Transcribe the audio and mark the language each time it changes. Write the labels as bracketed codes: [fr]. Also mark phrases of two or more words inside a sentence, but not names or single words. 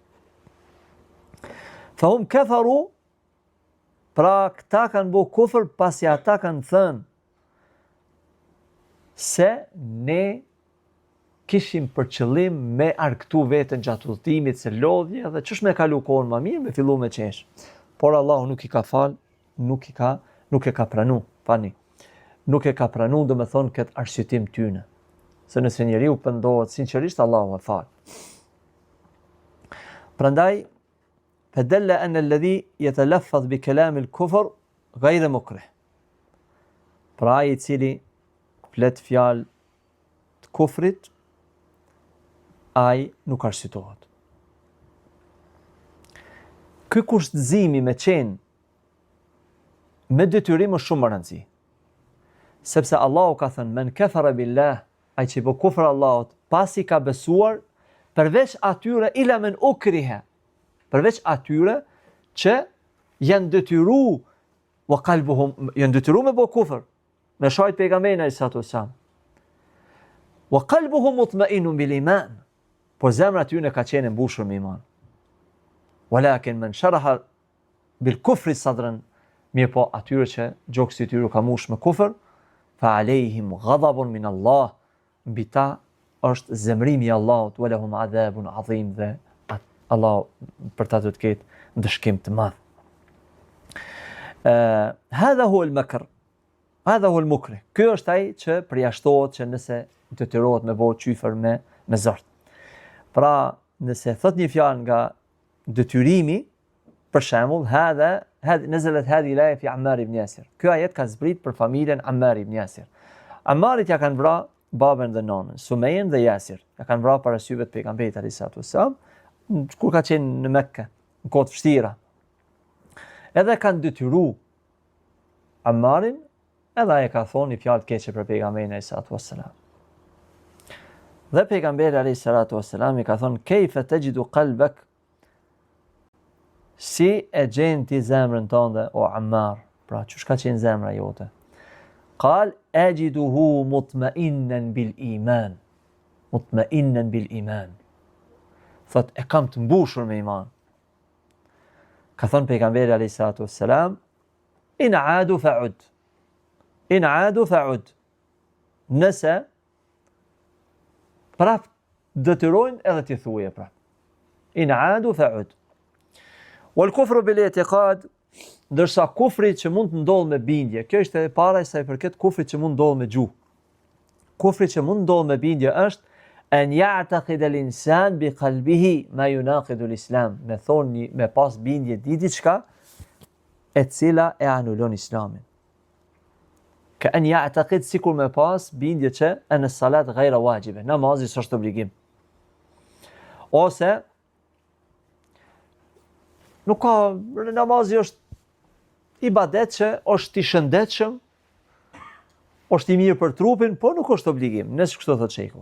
[ar] فهم كفروا, [sq] pra këta kanë bërë kufër pasi ata kanë thënë se ne kishim për qëllim me argëtu veten gjatë udhëtimit, se lodhje dhe ç'është me kalu kohën më mirë, me fillu me qesh. Por Allahu nuk i ka fal, nuk e ka pranu, fani. Nuk e ka pranu, do me thonë këtë arsyetim tyne. Se nëse njeriu pendohet sinqerisht, Allahu e fal. [ar] Prandaj فدل أن الذي يتلفظ بكلام الكفر غير مكره. [sq] Pra ai i cili flet fjalë të kufrit, ai nuk arsyetohet. Ky kushtëzimi me qenë me detyrim është shumë rëndësi. Sepse Allahu ka thënë [ar] من كفر بالله, [sq] ai që bë kufër Allahut pasi ka besuar, përveç atyre [ar] إلا من أكره, [sq] përveç atyre që janë detyru [ar] وقلبهم, [sq] janë detyru me bë kufër, me shajt pejgamberin [ar] عليه السلام. وقلبهم مطمئن بالإيمان, [sq] po zemra tyre ka qenë mbushur me iman. [ar] ولكن من شرح بالكفر صدرا, [sq] mirë po atyre që gjoksi i tyre ka mbush me kufër, [ar] فعليهم غضب من الله, [sq] mbi ta është zemrimi i Allahut, [ar] ولهم عذاب عظيم, [sq] dhe Allah për ta të ketë ndëshkim të madh. [ar] هذا هو المكر هذا هو المكره. [sq] Ky është ai që përjashtohet që nëse detyrohet me bëu çyfër me zort. Pra, nëse thot një fjalë nga detyrimi, Për shembull, [ar] نزلت هذه الآية في عمار بن ياسر. [sq] Ky ajet ka zbrit për familjen Ammar ibn Yasir. Ammarit ja kanë vrarë babën dhe nonën, Sumejën dhe Yasir. Ja kanë vrarë para syve të pejgamberit [ar] عليه السلام, [sq] kur ka qenë në Mekë, në kohë të vështira. Edhe kanë detyru Ammarin, edhe ai ka thonë fjalë të keqe për pejgamberin [ar] عليه السلام. [sq] Dhe pejgamberi [ar] عليه السلام [sq] i ka thonë: [ar] "كيف تجد قلبك?" [sq] Si e gjen ti zemrën tënde o Ammar? Pra, çush ka qenë zemra jote? [ar] قال أجده مطمئنا بالإيمان. مطمئنا بالإيمان. [sq] Thot e kam të mbushur me iman. Ka thënë pejgamberi [ar] عليه السلام: "إن عادوا فعد." إن عادوا فعد. [sq] Nëse prap detyrojnë edhe ti thuje prap. [ar] إن عادوا فعد. والكفر بالاعتقاد, [sq] ndërsa kufri që mund të ndodhë me bindje, kjo është edhe para sa i përket kufrit që mund ndodhë me gjuhë. Kufri që mund ndodhë me bindje është [ar] أن يعتقد الإنسان بقلبه ما يناقض الإسلام, [sq] me pas bindje di diçka e cila e anulon islamin. Ka [ar] أن يعتقد [sq] sikur me pas bindje që [ar] أن الصلاة غير واجبة, [sq] namazi s'është obligim. Ose nuk ka, namazi është ibadet që është i shëndetshëm, është i mirë për trupin, po nuk është obligim, nëse kështu thotë sheikhu.